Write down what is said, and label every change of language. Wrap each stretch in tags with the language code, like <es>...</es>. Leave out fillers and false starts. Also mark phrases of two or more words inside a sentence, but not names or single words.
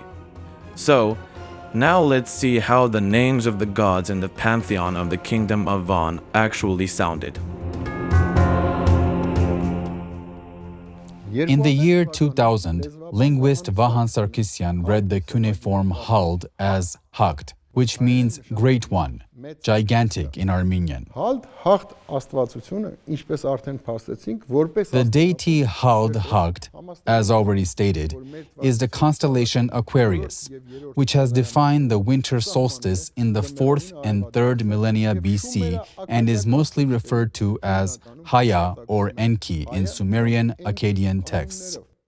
<en>So, now let's see how the names of the gods in the pantheon of the kingdom of Van actually sounded. In the year 2000, linguist Vahan Sarkisyan read the cuneiform hald as hakt, which means great one, gigantic in Armenian.</en> <hy>Հալդ հաղթ աստվածությունը, ինչպես արդեն փաստեցինք, որպես</hy> <en>The deity Hald Hakt, as already stated, is the constellation Aquarius, which has defined the winter solstice in the 4th and 3rd millennia BC and is mostly referred to as Haya or Enki in Sumerian Akkadian texts.</en>